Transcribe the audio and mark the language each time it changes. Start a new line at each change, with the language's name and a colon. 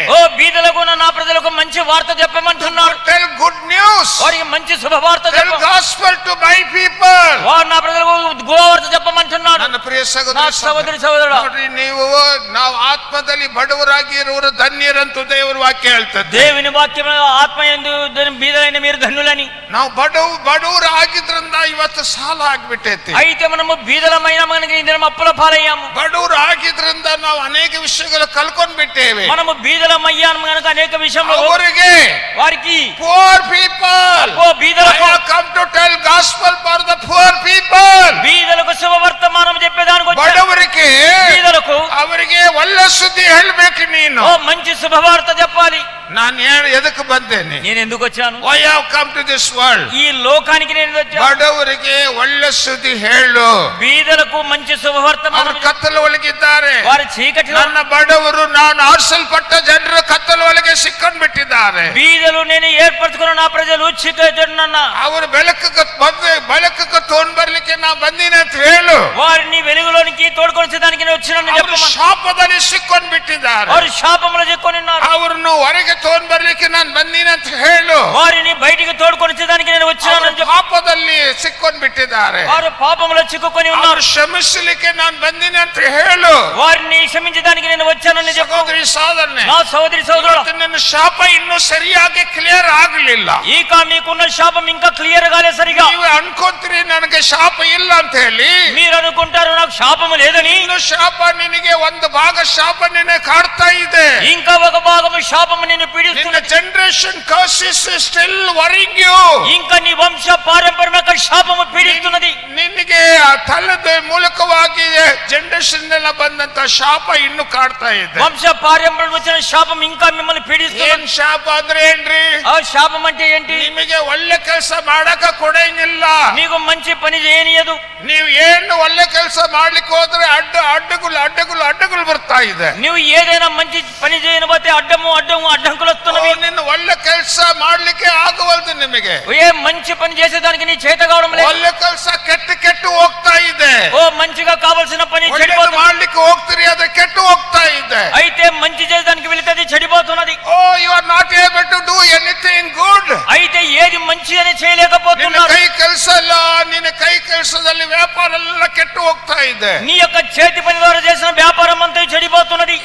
Telugu: ఓ బీదలకు నా ప్రజలకు మంచి వార్త చెప్పమంటున్నాడు.
English: Tell good news.
Telugu: వారికి మంచి శుభవార్త
English: tell
Telugu: చెప్పు.
English: Gospel to my people.
Telugu: వారు నా ప్రజలకు గోవార్త చెప్పమంటున్నాడు.
Kannada: ನನ್ನ ಪ್ರಿಯ
Telugu: నా
Kannada: ಸಹೋದರಿ
Telugu: సహోదరి సహోదరుడు,
Kannada: ನೋಡ್ರಿ, ನಾವು ಆತ್ಮದಲ್ಲಿ ಬಡವರಾಗಿ ಇರುವರು ಧನ್ಯರಂತೂ ದೇವರ ವಾಕ್ಯ ಹೇಳ್ತದೆ.
Telugu: దేవుని వాక్యం ఆత్మ యందు బీదలైన మీరు ధన్యులని.
Kannada: ನಾವು ಬಡವರು ಆಗಿದ್ರಿಂದ ಇವತ್ತು ಸಾಲ ಆಗ್ಬಿಟ್ಟೈತಿ.
Telugu: అయితే మనము బీదలమైన మనకి ఈ దినం అప్పుల పాలయ్యాము.
Kannada: ಬಡವರು ಆಗಿದ್ರಿಂದ ನಾವು ಅನೇಕ ವಿಷಯಗಳು ಕಳ್ಕೊಂಡ್ ಬಿಟ್ಟೇವೆ.
Telugu: మనము బీదలమయ్యాము కనుక అనేక విషయంలో
Kannada: ಅವರಿಗೆ
Telugu: వారికి
English: poor people
Telugu: ఓ బీదలకు
English: Come to tell gospel for the poor people.
Telugu: బీదలకు శుభవర్తమానం చెప్పేదానికి వచ్చాను.
Kannada: ಬಡವರಿಗೆ
Telugu: బీదలకు
Kannada: ಅವರಿಗೆ ಒಳ್ಳೆ ಸುದ್ದಿ ಹೇಳ್ಬೇಕು ನೀನು.
Telugu: ఓ మంచి శుభవార్త చెప్పాలి.
Kannada: ನಾನು ಎದಕ್ಕೆ ಬಂದೇನೆ?
Telugu: నేను ఎందుకు వచ్చాను?
English: Why have come to this world.
Telugu: ఈ లోకానికి నేను వచ్చాను.
Kannada: ಬಡವರಿಗೆ ಒಳ್ಳೆ ಸುದ್ದಿ ಹೇಳು.
Telugu: బీదలకు మంచి
Kannada: ಅವರು
Telugu: శుభవర్తమానం.
Kannada: ಕತ್ತಲು ಒಳಗಿದ್ದಾರೆ.
Telugu: వారి చీకటిలో
Kannada: ನನ್ನ ಬಡವರು, ನಾನು ಆರಿಸಲ್ಪಟ್ಟ ಜನರು ಕತ್ತಲು ಒಳಗೆ ಸಿಕ್ಕೊಂಡು ಬಿಟ್ಟಿದ್ದಾರೆ.
Telugu: బీదలు నేను ఏర్పరచుకున్న నా ప్రజలు చీకటిన్న
Kannada: ಅವರು ಬೆಳಕಕ್ಕೆ ತಗೊಂಡ್ ಬರ್ಲಿಕ್ಕೆ ನಾ ಬಂದಿನಿ ಅಂತ ಹೇಳು.
Telugu: వారిని వెలుగులోనికి తోడుకొచ్చేదానికి నేను వచ్చినాను
Kannada: ಅವರು
Telugu: చెప్పమని.
Kannada: ಶಾಪದಲ್ಲಿ ಸಿಕ್ಕೊಂಡು ಬಿಟ್ಟಿದ್ದಾರೆ.
Telugu: వారు శాపములు చిక్కుని ఉన్నారు.
Kannada: ಅವ್ರನ್ನು ಹೊರಗೆ ತಗೊಂಡ್ ಬರ್ಲಿಕ್ಕೆ ನಾನು ಬಂದೀನಿ ಅಂತ ಹೇಳು.
Telugu: వారిని బయటికి తోడుకొనిచ్చేదానికి నేను వచ్చానని
Kannada: ಅವರು
Telugu: చెప్పు.
Kannada: ಪಾಪದಲ್ಲಿ ಸಿಕ್ಕೊಂಡ್ ಬಿಟ್ಟಿದ್ದಾರೆ,
Telugu: వారు పాపములో చిక్కుకొని ఉన్నారు.
Kannada: ಅವರು ಶ್ರಮಿಸಲಿಕ್ಕೆ ನಾನು ಬಂದೀನಿ ಅಂತ ಹೇಳು.
Telugu: వారిని క్షమించడానికి నేను వచ్చానని చెప్పు.
Kannada: ಸಹೋದರಿ ಸಹೋದರನೇ,
Telugu: నా సోదరి సోదరుడు,
Kannada: ಇವತ್ತು ನನ್ನ ಶಾಪ ಇನ್ನೂ ಸರಿಯಾಗಿ ಕ್ಲಿಯರ್ ಆಗಲಿಲ್ಲ.
Telugu: ఈక మీకున్న శాపం ఇంకా క్లియర్ కాలే సరిగా.
Kannada: ನೀವು ಅನ್ಕೊಂತೀರಿ ನನಗೆ ಶಾಪ ಇಲ್ಲ ಅಂತ ಹೇಳಿ.
Telugu: మీరు అనుకుంటారు నాకు శాపము లేదని.
Kannada: ಇನ್ನು ಶಾಪ ನಿನಗೆ ಒಂದು ಭಾಗ ಶಾಪ ನಿನ್ನೆ ಕಾಡ್ತಾ ಇದೆ.
Telugu: ఇంకా ఒక భాగము శాపము నిన్ను
Kannada: ನಿನ್ನ
Telugu: పీడిస్తున్నది.
English: Generation curses still worrying you.
Telugu: ఇంకా నీ వంశ పారంపర్యక శాపము పీడిస్తున్నది.
Kannada: ನಿನಗೆ ಆ ತಲದ ಮೂಲಕವಾಗಿ ಜನರೇಷನ್ ಎಲ್ಲ ಬಂದಂತ ಶಾಪ ಇನ್ನು ಕಾಡ್ತಾ ಇದೆ.
Telugu: వంశ పారంపర్యం వచ్చిన శాపం ఇంకా మిమ్మల్ని పీడిస్తున్నది.
Kannada: ಏನ್ ಶಾಪ ಅಂದ್ರೆ ಏನ್ರಿ?
Telugu: ఆ శాపం అంటే ఏంటి?
Kannada: ನಿಮಗೆ ಒಳ್ಳೆ ಕೆಲಸ ಮಾಡಕ ಕೊಡಂಗಿಲ್ಲ.
Telugu: మీకు మంచి పని చేయనియదు.
Kannada: ನೀವು ಏನು ಒಳ್ಳೆ ಕೆಲಸ ಮಾಡ್ಲಿಕ್ಕೆ ಹೋದ್ರೆ ಅಡ್ಡಗಳು ಬರ್ತಾ ಇದೆ.
Telugu: నువ్వు ఏదైనా మంచి పని చేయకపోతే అడ్డంకులు వస్తున్నవి.
Kannada: ನಿನ್ನ ಒಳ್ಳೆ ಕೆಲಸ ಮಾಡ್ಲಿಕ್ಕೆ ಆಗವಲ್ದು. ನಿಮಗೆ
Telugu: ఏ మంచి పని చేసేదానికి నీ చేత కావడం లేదు.
Kannada: ಒಳ್ಳೆ ಕೆಲಸ ಕೆಟ್ಟು ಹೋಗ್ತಾ ಇದೆ.
Telugu: ఓ మంచిగా కావాల్సిన పని
Kannada: ಒಳ್ಳೆದು
Telugu: చెడిపోతుంది.
Kannada: ಮಾಡ್ಲಿಕ್ಕೆ ಹೋಗ್ತೀರಿ, ಅದು ಕೆಟ್ಟು ಹೋಗ್ತಾ ಇದೆ.
Telugu: అయితే మంచి చేసేదానికి వెళితే అది చెడిపోతున్నది.
English: Oh you are not able to do anything good.
Telugu: అయితే ఏది మంచి అని
Kannada: ನಿನ್ನ
Telugu: చేయలేకపోతున్నారు.
Kannada: ಕೈ ಕೆಲಸ ಎಲ್ಲ, ನಿನ್ನ ಕೈ ಕೆಲಸದಲ್ಲಿ ವ್ಯಾಪಾರ ಎಲ್ಲ ಕೆಟ್ಟು ಹೋಗ್ತಾ ಇದೆ.
Telugu: నీ యొక్క చేతి పని ద్వారా చేసిన వ్యాపారం అంతా చెడిపోతున్నది.